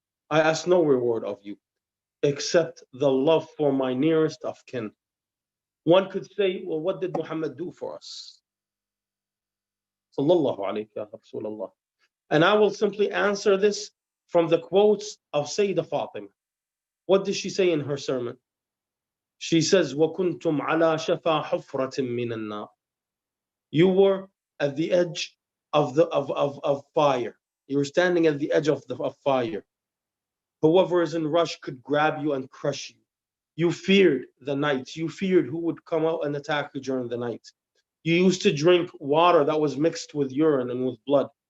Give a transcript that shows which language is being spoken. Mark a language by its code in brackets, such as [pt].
[en] I ask no reward of you, except the love for my nearest of kin. One could say, well, what did Muhammad do for us? Sallallahu alayhi ya Rasulullah. And I will simply answer this from the quotes of Sayyidah Fatima. What did she say in her sermon? She says, [ar] وَكُنْتُمْ عَلَى شَفَى حُفْرَةٍ مِّنَ النَّارِ. [en] You were at the edge of fire. You were standing at the edge of fire. Whoever is in rush could grab you and crush you. You feared the night. You feared who would come out and attack you during the night. You used to drink water that was mixed with urine and with blood.